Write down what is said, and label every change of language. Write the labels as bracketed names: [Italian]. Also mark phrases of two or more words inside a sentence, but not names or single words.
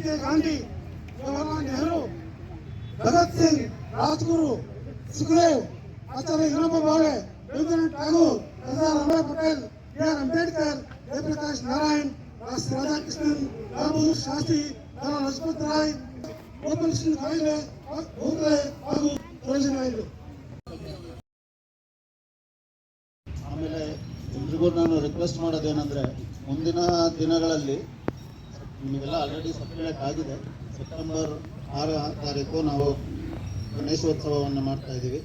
[Hindi] गांधी, जवाहरलाल नेहरू, भगत सिंह, राजगुरु, सुखदेव, आचार्य विनोबा भावे, रवींद्रनाथ टैगोर, सरदार वल्लभ पटेल, B.R. अंबेडकर, जयप्रकाश नारायण, राधाकृष्णन, लाल बहादुर शास्त्री, लाला लजपत राय, [Kannada] ಗೋಪಾಲಕೃಷ್ಣ ಕಾಯಿಲೆ, ಗೋಖಲೆ ಹಾಗೂ ಸರೋಜಿನಿ ನಾಯ್ಡು. ಆಮೇಲೆ ಎಲ್ರಿಗೂ ನಾನು ರಿಕ್ವೆಸ್ಟ್ ಮಾಡೋದೇನೆಂದರೆ, ಮುಂದಿನ ದಿನಗಳಲ್ಲಿ ನಿಮಗೆಲ್ಲ [English] already circulate [Kannada] ಆಗಿದೆ, ಸೆಪ್ಟೆಂಬರ್ 6 ತಾರೀಕು ನಾವು ಗಣೇಶೋತ್ಸವವನ್ನು ಮಾಡ್ತಾ ಇದ್ದೀವಿ.